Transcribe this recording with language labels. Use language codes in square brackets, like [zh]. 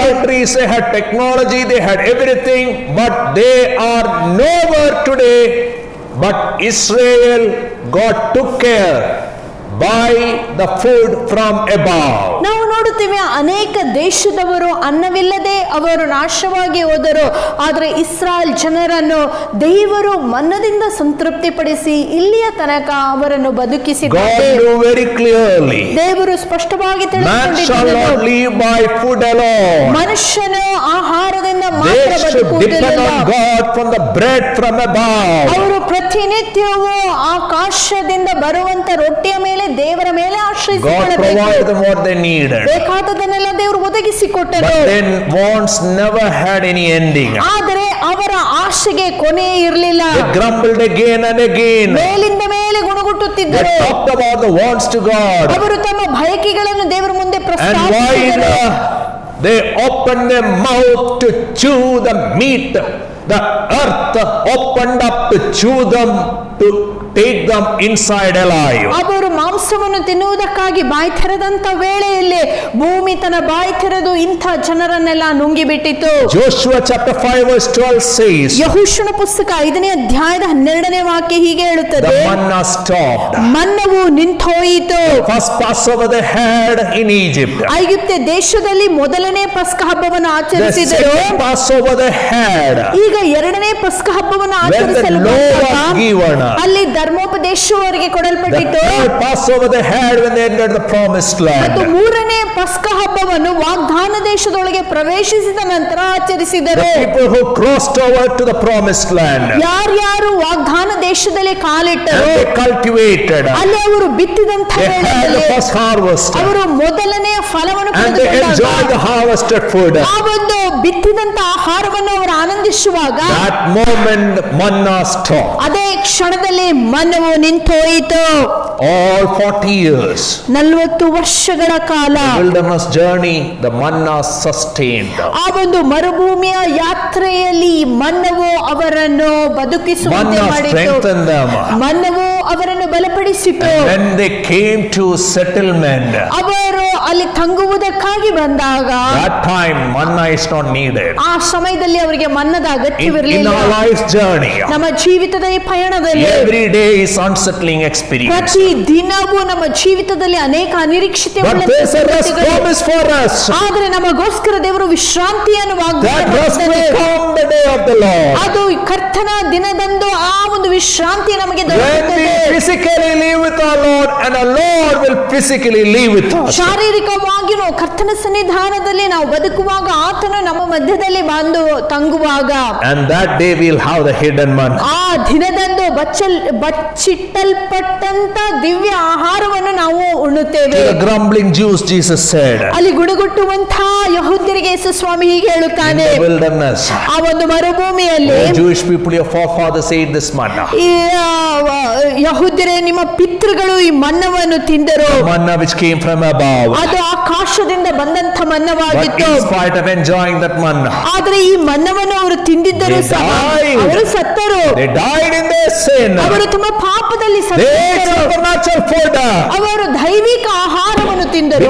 [en] countries they had technology, they had everything, but they are nowhere today. But Israel, God took care buy the food from above. [kn] ನಾವು ನೋಡುತ್ತೇವೆ ಅನೇಕ ದೇಶದವರು ಅನ್ನವಿಲ್ಲದೆ ಅವರು ನಾಶವಾಗಿ ಹೋದರು, ಆದರೆ ಇಸ್ರಾಯೇಲ್ ಜನರನ್ನು ದೇವರು ಮನ್ನದಿಂದ ಸಂತೃಪ್ತಿಪಡಿಸಿ ಇಲ್ಲಿಯ ತನಕ ಅವರನ್ನು [en] God [kn] ಬದುಕಿಸಿದ್ದಾರೆ. [en] knew very clearly, [kn] ದೇವರು ಸ್ಪಷ್ಟವಾಗಿ [en] man shall not [kn] ತಿಳಿದುಕೊಂಡಿದ್ದರು, [en] live by food alone. [kn] ಮನುಷ್ಯನು ಆಹಾರದಿಂದ ಮಾತ್ರ [en] They should depend [kn] ಬದುಕುವುದಿಲ್ಲ, [en] on God from the bread from above. [kn] ಅವರು ಪ್ರತಿನಿತ್ಯವೂ ಆಕಾಶದಿಂದ ಬರುವಂತ ರೊಟ್ಟಿಯ ಮೇಲೆ ದೇವರ ಮೇಲೆ [en] God [kn] ಆಶ್ರಯಿಸಿಕೊಳ್ಳಬೇಕು. [en] provided them what they needed. [kn] ಬೇಕಾದದನ್ನೆಲ್ಲ ದೇವರು ಒದಗಿಸಿಕೊಟ್ಟರು. [en] But then wants never had any ending. [kn] ಆದರೆ ಅವರ ಆಶೆಗೆ ಕೊನೆ ಇರಲಿಲ್ಲ. [en] They grumbled again and again. [kn] ಮೇಲಿಂದ ಮೇಲೆ [en] They [kn] ಗುಣಗುಟ್ಟುತ್ತಿದ್ದರು. [en] talked about the wants to God. [kn] ಅವರು ತಮ್ಮ ಬಯಕೆಗಳನ್ನು ದೇವರ ಮುಂದೆ [en] And [kn] ಪ್ರಸ್ತಾಪಿಸಿದರು. [en] while they opened their mouth to chew the meat, the earth opened up to chew them, to take them inside alive. [kn] ಅವರು ಮಾಂಸವನ್ನು ತಿನ್ನುವುದಕ್ಕಾಗಿ ಬಾಯಿ ತೆರೆದಂತ ವೇಳೆಯಲ್ಲಿ ಭೂಮಿ ತನ್ನ ಬಾಯಿ ತೆರೆದು ಇಂಥ ಜನರನ್ನೆಲ್ಲ ನುಂಗಿಬಿಟ್ಟಿತು. [en] Joshua chapter 5 verse 12 says, [kn] ಯೆಹೋಶುವನ ಪುಸ್ತಕ 5ನೇ ಅಧ್ಯಾಯದ 12ನೇ ವಾಕ್ಯ ಹೀಗೆ ಹೇಳುತ್ತದೆ, [en] the manna stopped. [kn] ಮನ್ನವು ನಿಂತೋಯಿತು. [en] First Passover they had in Egypt. [kn] ಐಗುಪ್ತ ದೇಶದಲ್ಲಿ ಮೊದಲನೇ ಪಸ್ಕ ಹಬ್ಬವನ್ನು [en] The [kn] ಆಚರಿಸಿದರು. [en] second Passover they had [kn] ಈಗ ಎರಡನೇ ಪಸ್ಕ ಹಬ್ಬವನ್ನು [en] when the [kn] ಆಚರಿಸಲು [en] law [kn] ಬಂದಾಗ [en] was given. [kn] ಅಲ್ಲಿ ಧರ್ಮೋಪದೇಶವು ಅವರಿಗೆ [en] The [kn] ಕೊಡಲ್ಪಟ್ಟಿತು. [en] third Passover they had when they entered the promised [kn] ಮತ್ತು [en] land. [kn] ಮೂರನೇ ಪಸ್ಕ ಹಬ್ಬವನ್ನು ವಾಗ್ದಾನ ದೇಶದೊಳಗೆ ಪ್ರವೇಶಿಸಿದ ನಂತರ [en] The [kn] ಆಚರಿಸಿದರು. [en] people who crossed over to the promised land [kn] ಯಾರ್ಯಾರು ವಾಗ್ದಾನ ದೇಶದಲ್ಲಿ [en] and [kn] ಕಾಲಿಟ್ಟರು [en] they cultivated, [kn] ಅಲ್ಲಿ ಅವರು ಬಿತ್ತಿದಂತ [en] they had the [kn] ವೇಳೆಯಲ್ಲಿ [en] first harvest [kn] ಅವರು ಮೊದಲನೆಯ ಫಲವನ್ನು [en] and they enjoyed the [kn] ಪಡೆದುಕೊಂಡಾಗ [en] harvested food. [kn] ಆ ಒಂದು ಬಿತ್ತಿದಂತ ಆಹಾರವನ್ನು ಅವರು ಆನಂದಿಸುವಾಗ [en] That moment manna stopped. [kn] ಅದೇ ಕ್ಷಣದಲ್ಲಿ ಮನ್ನವು ನಿಂತೋಯಿತು. [en] All 40 years [kn] 40 ವರ್ಷಗಳ ಕಾಲ [en] wilderness journey, the manna sustained them. [kn] ಆ ಒಂದು ಮರುಭೂಮಿಯ ಯಾತ್ರೆಯಲ್ಲಿ ಮನ್ನವು ಅವರನ್ನು ಬದುಕಿಸುವಂತೆ [en] Manna [kn] ಮಾಡಿತು. [en] strengthened them. [kn] ಮನ್ನವು ಅವರನ್ನು ಬಲಪಡಿಸಿತು. [en] And when they came to settlement, [kn] ಅವರು ಅಲ್ಲಿ ತಂಗುವುದಕ್ಕಾಗಿ ಬಂದಾಗ [en] that time manna is not needed. [kn] ಆ ಸಮಯದಲ್ಲಿ ಅವರಿಗೆ ಮನ್ನದ [en] In [kn] ಅಗತ್ಯವಿರಲಿಲ್ಲ. [en] our life's journey, [kn] ನಮ್ಮ ಜೀವಿತದ ಈ ಪಯಣದಲ್ಲಿ [en] every day is unsettling experience. [kn] ಪ್ರತಿ ದಿನವೂ ನಮ್ಮ ಜೀವಿತದಲ್ಲಿ ಅನೇಕ ಅನಿರೀಕ್ಷಿತ [en] But there's a rest promise for us. [kn] ಆದ್ರೆ ನಮಗೋಸ್ಕರ ದೇವರು ವಿಶ್ರಾಂತಿಯನ್ನು ವಾಗ್ದಾನ [en] That rest [kn] ಮಾಡಿದ್ದಾನೆ. [en] will come the day of the Lord. [kn] ಅದು ಕರ್ತನ ದಿನದಂದು ಆ ಒಂದು ವಿಶ್ರಾಂತಿ ನಮಗೆ [en] When we [kn] ದೊರೆಯುತ್ತದೆ. [en] physically live with our Lord and our Lord will physically live with us. [kn] ಶಾರೀರಿಕವಾಗಿಯೂ ಕರ್ತನ ಸನ್ನಿಧಾನದಲ್ಲಿ ನಾವು ಬದುಕುವಾಗ ಆತನು ನಮ್ಮ ಮಧ್ಯದಲ್ಲಿ ಬಂದು ತಂಗುವಾಗ [en] And that day we'll have the hidden manna. [kn] ಆ ದಿನದಂದು ಬಚ್ಚಿಟ್ಟಲ್ಪಟ್ಟಂತ ದಿವ್ಯ ಆಹಾರವನ್ನು ನಾವು ಉಣ್ಣುತ್ತೇವೆ. [en] To the grumbling Jews, Jesus said, [kn] ಅಲ್ಲಿ ಗುಡುಗುಟ್ಟುವಂತಹ ಯಹೂದ್ಯರಿಗೆ ಯೇಸು ಸ್ವಾಮಿ ಹೀಗೆ [en] in [kn] ಹೇಳುತ್ತಾನೆ, [en] the wilderness, [kn] ಆ ಒಂದು ಮರುಭೂಮಿಯಲ್ಲಿ [en] the Jewish people, your forefathers ate this manna. [kn] ಈ ಯಹೂದ್ಯರೇ ನಿಮ್ಮ ಪಿತೃಗಳು ಈ ಮನ್ನವನ್ನು ತಿಂದರು. [en] Manna which came from above. [kn] ಅದು ಆಕಾಶದಿಂದ ಬಂದಂತ [en] But [kn] ಮನ್ನವಾಗಿತ್ತು. [en] in spite of enjoying that manna, [kn] ಆದ್ರೆ ಈ ಮನ್ನವನ್ನು ಅವರು ತಿಂದಿದ್ದರು [en] They [kn] ಸಹ [en] died. [kn] ಅವರು ಸತ್ತರು. [en] they died in their sin. [kn] ಅವರು ತಮ್ಮ ಪಾಪದಲ್ಲಿ [en] They ate [kn] ಸತ್ತರು. [en] supernatural food [kn] ಅವರು ದೈವಿಕ ಆಹಾರವನ್ನು ತಿಂದರು.